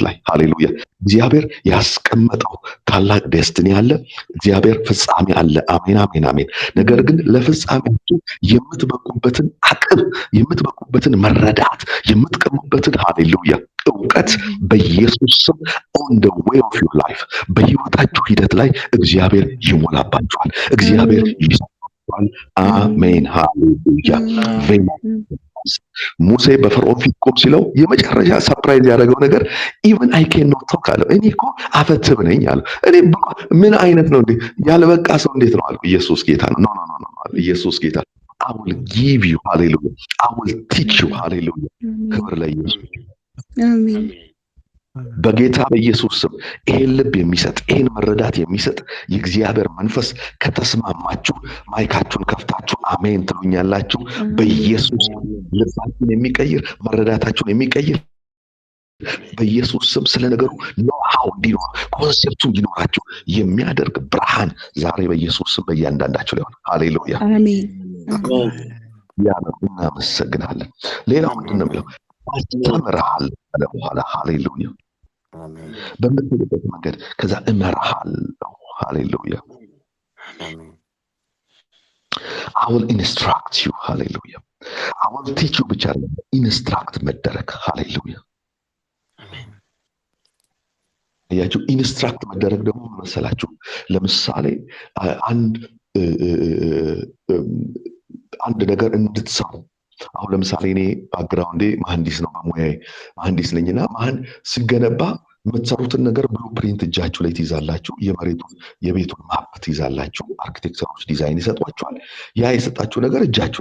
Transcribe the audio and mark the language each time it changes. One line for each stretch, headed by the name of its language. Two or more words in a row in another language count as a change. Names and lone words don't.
Amharic: ላይ ሃሌሉያ። እግዚአብሔር ያስቀመጠው ታላቅ ዴስቲኒ አለ። እግዚአብሔር ፍጻሜ አለ። አሜን አሜን አሜን። ነገር ግን ለፍጻሜያችሁ የምትበቁበትን አቅም፣ የምትበቁበትን መረዳት፣ የምትቀሙበትን ሃሌሉያ እውቀት በኢየሱስ ስም
English: on the way of your life
Amharic: በህይወታችሁ ሂደት ላይ እግዚአብሔር ይሞላባችኋል። እግዚአብሔር ይሰጣችኋል። አሜን ሃሌሉያ። ሙሴ በፈርዖን ፊት ቆም ሲለው የመጨረሻ ሰርፕራይዝ ያደረገው ነገር
English: even I can not talk
Amharic: አለው። እኔ እኮ አፈትብ ነኝ አለው። እኔ ምን አይነት ነው እንዴ ያልበቃ ሰው እንዴት ነው አለው። ኢየሱስ ጌታ ነው።
English: no no no
Amharic: አለው። ኢየሱስ ጌታ
English: I will give you hallelujah. I will teach you hallelujah.
Amharic: ክብር ለኢየሱስ አሜን። በጌታ በኢየሱስ ስም ይሄን ልብ የሚሰጥ ይሄን መረዳት የሚሰጥ የእግዚአብሔር መንፈስ ከተስማማችሁ ማይካችሁን ከፍታችሁ አሜን ትሉኛላችሁ። በኢየሱስ ልባችሁን የሚቀይር መረዳታችሁን የሚቀይር በኢየሱስ ስም ስለ ነገሩ ኖሃው እንዲኖር ኮንሴፕቱ እንዲኖራችሁ የሚያደርግ ብርሃን ዛሬ በኢየሱስ ስም በእያንዳንዳችሁ ላይ ሆነ። ሃሌሉያ አሜን። ያ ነው። እናመሰግናለን። ሌላው ምንድን ነው የሚለው አስተምርሃል አለ በኋላ ሃሌሉያ በምትሄድበት መንገድ ከዛ እመርሃለሁ ሃሌሉያ
English: I will instruct you
Amharic: ሃሌሉያ
English: I will teach you
Amharic: ብቻ አይደለም ኢንስትራክት መደረግ ሃሌሉያ ያችሁ ኢንስትራክት መደረግ ደግሞ መሰላችሁ ለምሳሌ አንድ ነገር እንድትሰሩ አሁን ለምሳሌ እኔ ባክግራውንዴ መሐንዲስ ነው በሙያዬ መሐንዲስ ነኝና ሲገነባ የምትሰሩትን ነገር ብሉፕሪንት እጃችሁ ላይ ትይዛላችሁ። የቤቱን ማፕ ትይዛላችሁ። አርኪቴክቸሮች ዲዛይን ይሰጧችኋል። ያ የሰጣችሁ ነገር እጃችሁ